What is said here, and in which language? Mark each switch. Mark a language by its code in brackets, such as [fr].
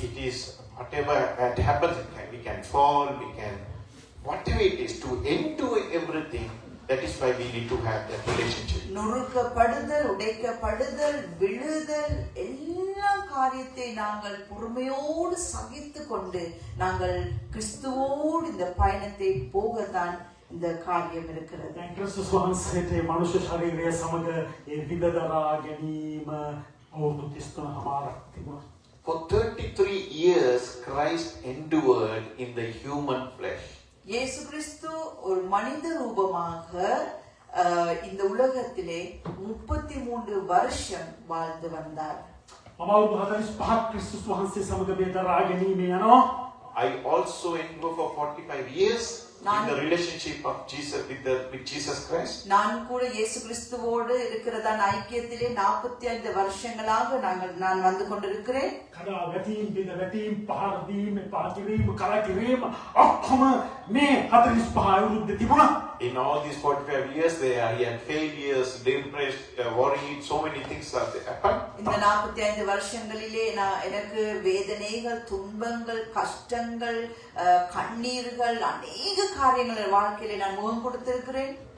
[en] it is whatever that happens, we can fall, we can, whatever it is, to endure everything. That is why we need to have that relationship. [ta] நொறுக்கப்படுதல், உடைக்கப்படுதல், விழுதல், எல்லா காரியத்தை நாங்கள் பொறுமையோடு சகித்து கொண்டு நாங்கள் கிறிஸ்துவோடு இந்த பயணத்தை போகத்தான் இந்த காரியம் இருக்கிறது. [si] Kristus වහන්සේට මනුෂ්‍ය ශරීරය සමග ඒ විඳදරා ගැනීම අවුරුදු 33 හමාරක් තිබුණා. [en] For 33 years, Christ endured in the human flesh. [ta] இயேசு கிறிஸ்து ஒரு மனித ரூபமாக இந்த உலகத்திலே 33 வருஷம் வாழ்ந்து வந்தார். [si] මම අවුරුදු 45ක් ක්‍රිස්තුස් වහන්සේ සමග මේ දරා ගැනීම යනවා. [en] I also endured for 45 years in the relationship of Jesus with Jesus Christ. [ta] நான் கூட இயேசு கிறிஸ்துவோடு இருக்கிறதான ஐக்கியத்திலே 45 வருஷங்களாக நான் வந்து கொண்டிருக்கிறேன். [si] කඩා වැටීම් බිඳ වැටීම් පහර දීම පාතිරීම කරකිරීම ඔක්කොම මේ 45 අවුරුද්ද තිබුණා. [en] In all these 45 years, he had failures, depressed, worried, so many things have happened. [ta] இந்த 45 வருஷங்களிலே எனக்கு வேதனைகள், துன்பங்கள், கஷ்டங்கள், கண்ணீர்கள், அநேக காரியங்கள் வாழ்க்கையிலே நான் முகம் கொடுத்திருக்கிறேன்.